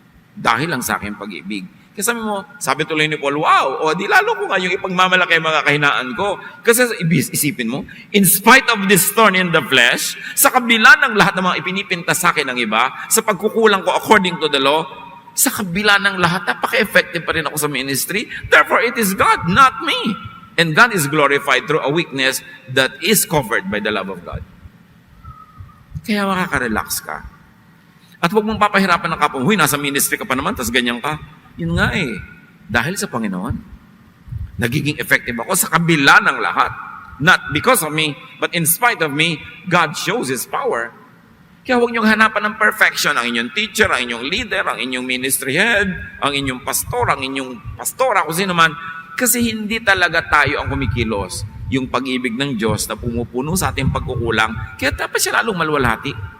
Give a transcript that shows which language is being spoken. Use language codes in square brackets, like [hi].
[tl] Dahil lang sa aking pag-ibig. Kasi sabi tuloy ni Paul, wow, o di lalo ko nga yung ipagmamalaki mga kahinaan ko. Kasi isipin mo, [en] in spite of this thorn in the flesh, [tl] sa kabila ng lahat ng mga ipinipinta sa akin ng iba, sa pagkukulang ko [en] according to the law, [tl] sa kabila ng lahat, napaka-effective pa rin ako sa ministry. [en] Therefore, it is God, not me. And God is glorified through a weakness that is covered by the love of God. [tl] Kaya makaka-relax ka. At huwag mong papahirapan ng kapwa, huy, nasa ministry ka pa naman, tas ganyan ka. Yun nga eh, dahil sa Panginoon, nagiging effective ako sa kabila ng lahat. [en] Not because of me, but in spite of me, God shows His power. [tl] Kaya huwag niyong hanapan ng perfection ang inyong teacher, ang inyong leader, ang inyong ministry head, ang inyong pastor, ang inyong pastora, kung sino man. Kasi hindi talaga tayo ang kumikilos. yung pag-ibig ng Diyos na pumupuno sa ating pagkukulang, kaya dapat siya lalong maluwalhati.